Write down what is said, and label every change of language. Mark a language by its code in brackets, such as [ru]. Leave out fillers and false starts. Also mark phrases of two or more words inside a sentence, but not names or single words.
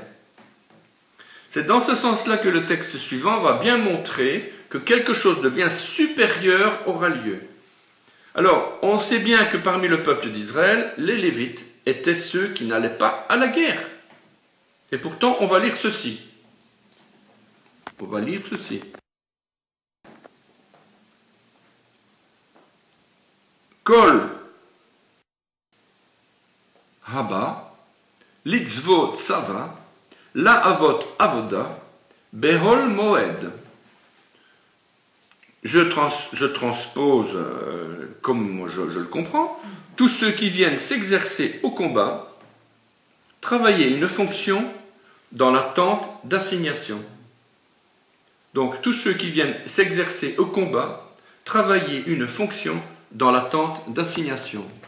[fr] C'est dans ce sens-là que le texte suivant va bien montrer que quelque chose de bien supérieur aura lieu. Alors, on sait bien que parmi le peuple d'Israël, les Lévites étaient ceux qui n'allaient pas à la guerre. Et pourtant, on va lire ceci. On va lire ceci. [he] כל הבא, לצבא צבא, לעבד עבודה, באהל מועד. [fr] Je transpose comme moi je le comprends. Tous ceux qui viennent s'exercer au combat, travailler une fonction dans la tente d'assignation. Donc tous ceux qui viennent s'exercer au combat, travailler une fonction dans la tente d'assignation.